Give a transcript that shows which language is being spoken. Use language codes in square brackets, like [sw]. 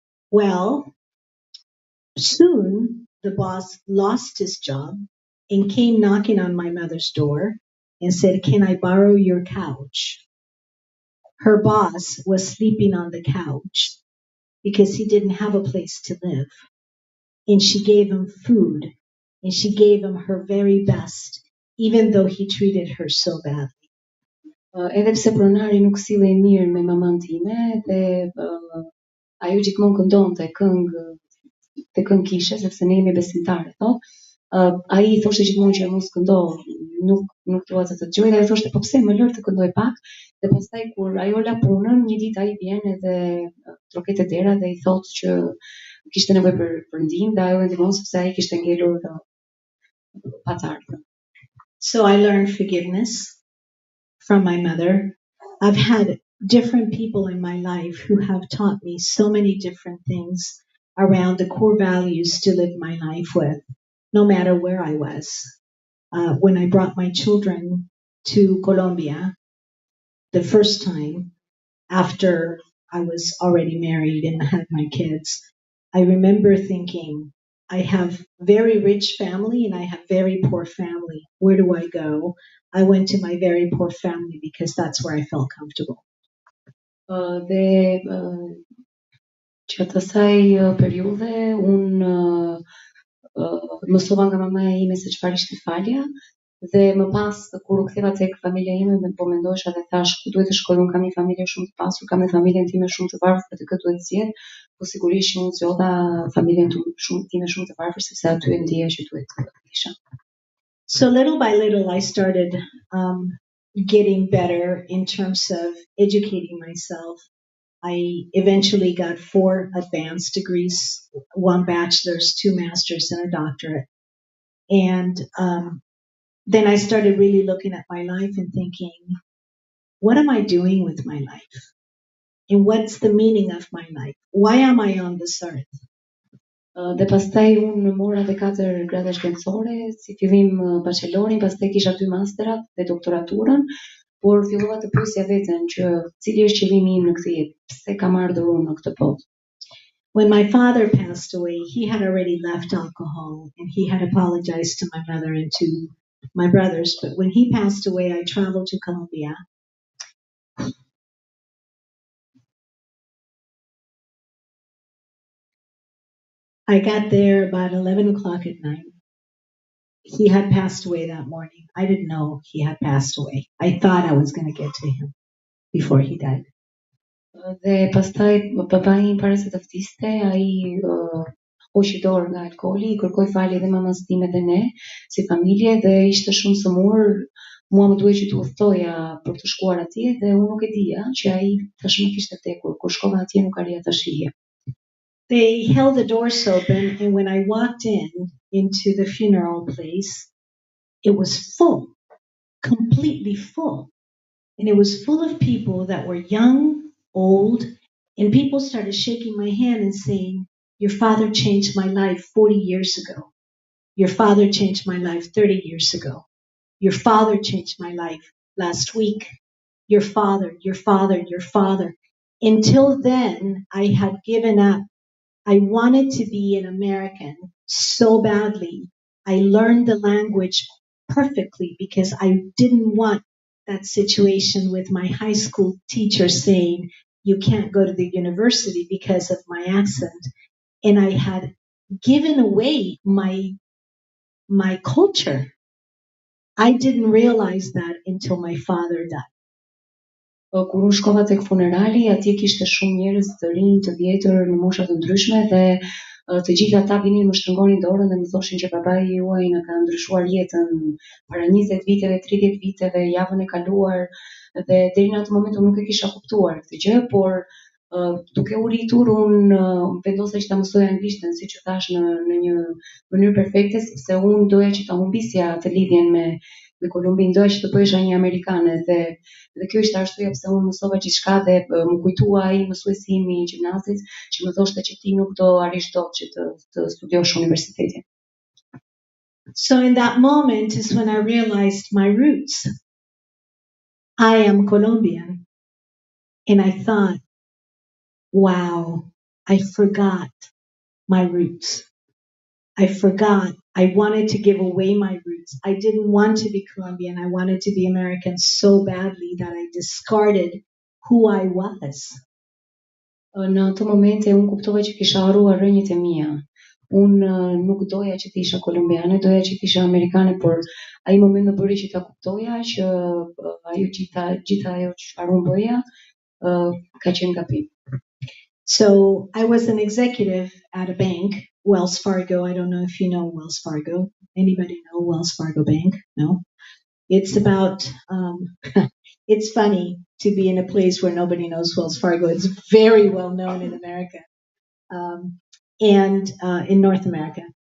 [en] Well, soon the boss lost his job and came knocking on my mother's door and said, "Can I borrow your couch?" Her boss was sleeping on the couch because he didn't have a place to live. And she gave him food and she gave him her very best, even though he treated her so badly. [sq] Edhe pse pronari nuk sillej mirë me mamën time dhe ajo gjithmonë këndonte këngë kishe sepse ne jemi besimtarë, thotë. Ai I thoshte gjithmonë që mos këndo, nuk dua të dëgjoj, dhe ajo thoshte po pse më lër të këndoj pak. Dhe pastaj kur ajo la punën, një ditë ai vjen edhe trokete dera dhe I thotë që kishte nevojë për ndihmë dhe ajo e ndihmon sepse ai kishte ngelur patarë. [en] So I learned forgiveness from my mother. I've had different people in my life who have taught me so many different things around the core values to live my life with, no matter where I was. When I brought my children to Colombia the first time after I was already married and had my kids, I remember thinking, I have very rich family and I have very poor family. Where do I go? I went to my very poor family because that's where I felt comfortable. [sq] Dhe Gjatë asaj periudhe unë mësova nga mamaja ime se çfarë ishte falja dhe më pas kur u ktheva tek familja ime po mendosha dhe thash ku duhet të shkoj, unë kam një familje shumë të pasur, kam dhe familjen time shumë të varfër dhe këtë duhet të zgjedh, po sigurisht unë zgjodha familjen time shumë të varfër sepse aty e ndjeja që duhet të isha. [en] So little by little, I started getting better in terms of educating myself. I eventually got 4 advanced degrees, 1 bachelor's, 2 masters, and a doctorate. And then I started really looking at my life and thinking, what am I doing with my life? And what's the meaning of my life? Why am I on this earth? [sq] Dhe pastaj unë mora dhe 4 grada shkencore, si fillim bachelorin, pastaj kisha 2 masterat dhe doktoraturën, por fillova të pyesja veten që cili është qëllimi im në këtë jetë, pse kam ardhur unë në këtë botë. [en] When my father passed away, he had already left alcohol and he had apologized to my mother and to my brothers. But when he passed away, I traveled to Colombia. I got there about 11 o'clock at night. He had passed away that morning. I didn't know he had passed away. I thought I was going to get to him before he died. [sq] Dhe pastaj papai im para se të vdiste, ai hoqi dorë nga alkooli, I kërkoi falje dhe mamës time dhe ne si familje dhe ishte shumë sëmur. Mua më duhej që të udhtoja për të shkuar atje dhe unë nuk e dija që ai tashmë kishte vdekur. Kur shkova atje nuk arrija ta shihja. [en] They held the doors open, and when I walked into the funeral place, it was full, completely full. And it was full of people that were young, old, and people started shaking my hand and saying, your father changed my life 40 years ago. Your father changed my life 30 years ago. Your father changed my life last week. Your father, your father, your father. Until then, I had given up. I wanted to be an American so badly. I learned the language perfectly because I didn't want that situation with my high school teacher saying, you can't go to the university because of my accent. And I had given away my culture. I didn't realize that until my father died. [sq] Kur unë shkova tek funerali, atje kishte shumë njerëz të rinj, të vjetër në mosha të ndryshme dhe të gjithë ata vinin më shtrëngonin dorën dhe më thoshin që babai juaj na ka ndryshuar jetën para 20 viteve, 30 viteve, javën e kaluar dhe deri në atë moment unë nuk e kisha kuptuar këtë gjë, por duke u rritur unë vendosa që ta mësoja anglishtën, siç e thash në një mënyrë perfekte, sepse unë doja që ta humbisja të lidhjen me Kolumbinë, doja që të bëhesha një amerikane dhe kjo ishte arsyeja pse unë mësova gjithçka dhe më kujtua ai mësuesi im I gjimnazit që më thoshte që ti nuk do arish dot që të studiosh universitetin. [en] So in that moment is when I realized my roots. I am Colombian. And I thought, wow, I forgot my roots. I forgot. I wanted to give away my roots. I didn't want to be Colombian. I wanted to be American so badly that I discarded who I was. [sq] Në ato momente unë kuptova që kisha harruar rrënjët e mia. Unë nuk doja që të isha kolumbiane, doja që të isha amerikane, por ai moment më bëri që ta kuptoja që ajo gjitha ajo çfarë unë bëja ka qenë gabim. [en] So I was an executive at a bank, Wells Fargo. I don't know if you know Wells Fargo. Anybody know Wells Fargo Bank? No? It's about, it's funny to be in a place where nobody knows Wells Fargo. It's very well known in America and in North America.